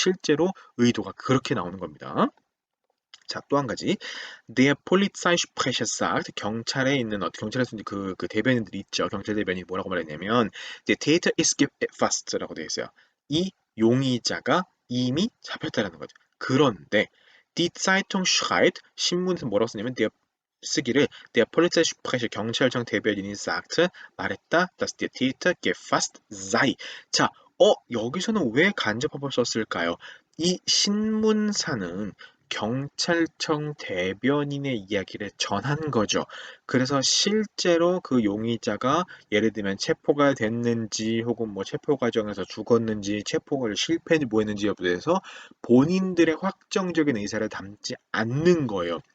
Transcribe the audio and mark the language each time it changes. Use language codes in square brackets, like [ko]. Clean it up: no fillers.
[ko] 실제로 의도가 그렇게 나오는 겁니다. 자, 또 한 가지. [de] Der Polizeisprecher sagt, [ko] 경찰에 있는, 경찰에서 이제 그 대변인들이 있죠. 경찰 대변인이 뭐라고 말했냐면, [de] Der Täter ist gefasst [ko] 라고 되어 있어요. 이 용의자가 이미 잡혔다라는 거죠. 그런데, [de] Die Zeitung schreibt, [ko] 신문에서 뭐라고 쓰냐면, 쓰기를, [de] Der Polizeisprecher, [ko] 경찰청 대변인이 [de] sagt, [ko] 말했다, [de] dass der Täter gefasst sei. [ko] 자, 여기서는 왜 간접화법을 썼을까요? 이 신문사는 경찰청 대변인의 이야기를 전한 거죠. 그래서 실제로 그 용의자가 예를 들면 체포가 됐는지 혹은 뭐 체포 과정에서 죽었는지 체포가 실패했는지 뭐 했는지 여부에 대해서 본인들의 확정적인 의사를 담지 않는 거예요.